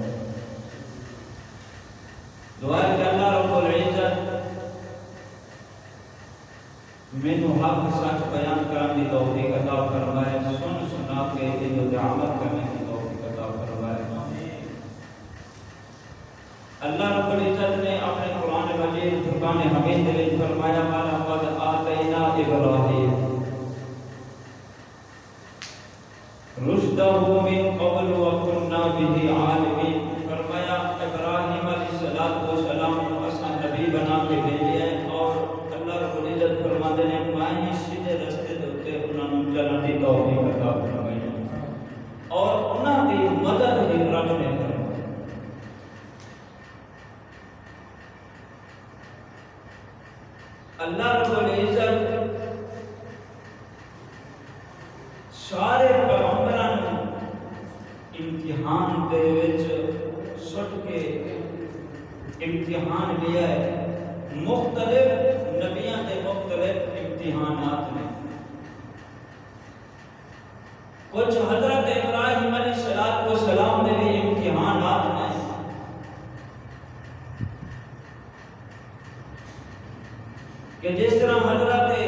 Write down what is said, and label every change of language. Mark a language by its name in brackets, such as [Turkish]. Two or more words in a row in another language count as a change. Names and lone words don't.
[Urdu] دعا ہے کہ اللہ رب العزت مینو حق سچ بیان کرنے کی توفیق عطا فرمائے، سن سنا کے ان پر عمل کرنے کی توفیق عطا فرمائے۔ اللہ رب العزت نے اپنے قرآن مجید فرقان حمید میں فرمایا: [Arabic] وَلَقَدْ آتَيْنَا إِبْرَاهِيمَ رُشْدَهُ مِنْ قَبْلُ وَكُنَّا بِهِ عَالِمِينَ۔ [Punjabi] فرمایا ابراہیم علیہ السلام کو اساں نبی بنا کے بھیجے ہیں، اور اللہ رب العزت فرماتے ہیں میں سیدھے رستے دے اوتے انہاں نوں چلن دی توفیق عطا فرمائی اور انہاں دی مدد ہی رب نے فرمائی۔ اللہ رب العزت سارے پیغمبراں نوں امتحان دے وچ سٹ کے امتحان لیا ہے۔ مختلف نبیاں دے مختلف امتحانات نے۔ کچھ حضرت ابراہیم علیہ السلام دے بھی امتحانات نے، کہ جس طرح حضرت